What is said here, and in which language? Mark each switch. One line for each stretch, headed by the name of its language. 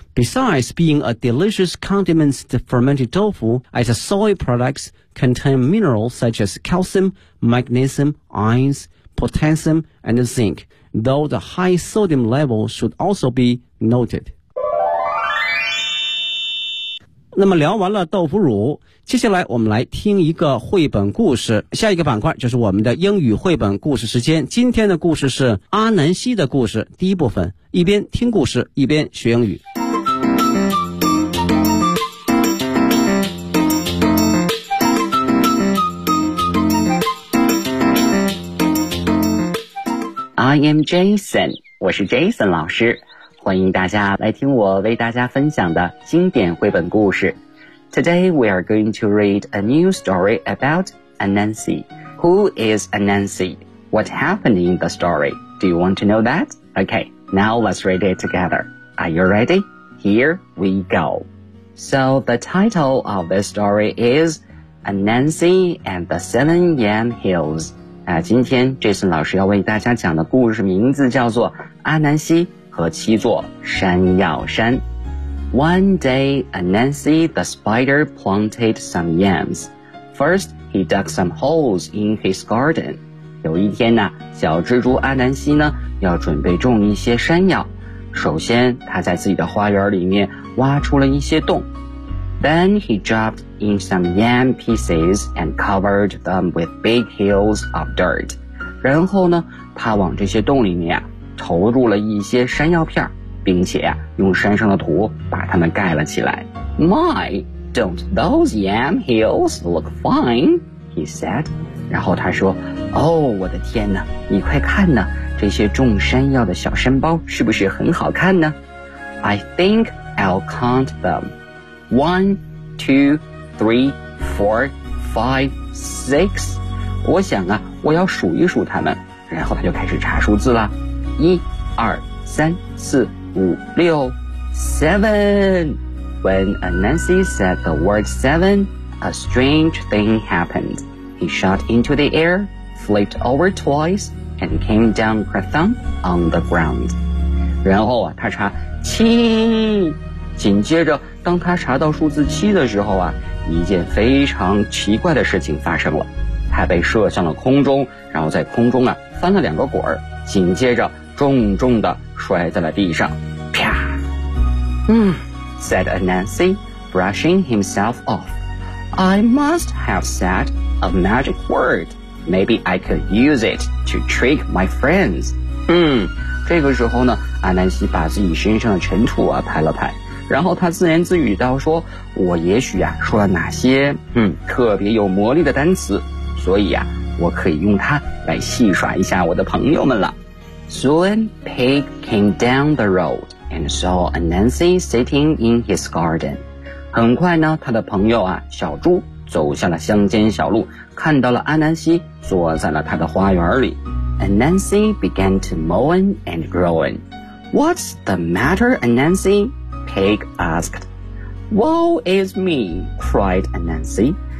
English: Besides being a delicious condiment, the fermented tofu as a soy products contain minerals such as calcium, magnesium, iron, potassium, and zinc, though the high sodium level should also be noted.
Chinese: 那么聊完了豆腐乳，接下来我们来听一个绘本故事。下一个板块就是我们的英语绘本故事时间。今天的故事是阿南西的故事，第一部分，一边听故事，一边学英语。
English: I am Jason,
Chinese: 我是 Jason 老师，欢迎大家来听我为大家分享的经典绘本故事。
English: Today we are going to read a new story about Anansi. Who is Anansi? What happened in the story? Do you want to know that? Okay, now let's read it together. Are you ready? Here we go. So the title of this story is Anansi and the Seven Yam Hills.
Chinese: 今天 Jason 老师要为大家讲的故事名字叫做阿南西和七座山药山。
English: One day, Anansi the spider planted some yams. First, he dug some holes in his garden.
Chinese: 有一天呢，小蜘蛛阿南西呢，要准备种一些山药。首先，他在自己的花园里面挖出了一些洞。
English: Then he dropped in some yam pieces and covered them with big hills of dirt.
Chinese: 然后呢，他往这些洞里面啊，投入了一些山药片，并且啊，用山上的土把它们盖了起来。
English: My, don't those yam hills look fine? He said.
Chinese: 然后他说，哦，我的天哪，你快看呢，这些种山药的小山包是不是很好看呢？
English: I think I'll count them. One, two, three, four, five, six.
Chinese: 我想啊，我要数一数他们。然后他就开始查数字了。一、二、三、四、五、六 ，
English: seven. When Anansi said the word seven, a strange thing happened. He shot into the air, flipped over twice, and came down crathump on the ground.
Chinese: 然后啊，他查七，紧接着。当他查到数字七的时候啊，一件非常奇怪的事情发生了。他被射向了空中，然后在空中啊翻了两个滚儿，紧接着重重地摔在了地上。
English: 啪！said Anansi, brushing himself off. I must have said a magic word. Maybe I could use it to trick my friends.
Chinese: 这个时候呢，阿南西把自己身上的尘土啊拍了拍。然后他自言自语道说，我也许啊说了哪些特别有魔力的单词，所以啊我可以用它来戏耍一下我的朋友们了。
English: Soon, Pig came down the road and saw Anansi sitting in his garden.
Chinese: 很快呢，他的朋友啊小猪走向了乡间小路，看到了阿南西坐在了他的花园里。
English: Anansi began to moan and groan. What's the matter, Anansi? Pig asked. Woe is me, cried Anansi.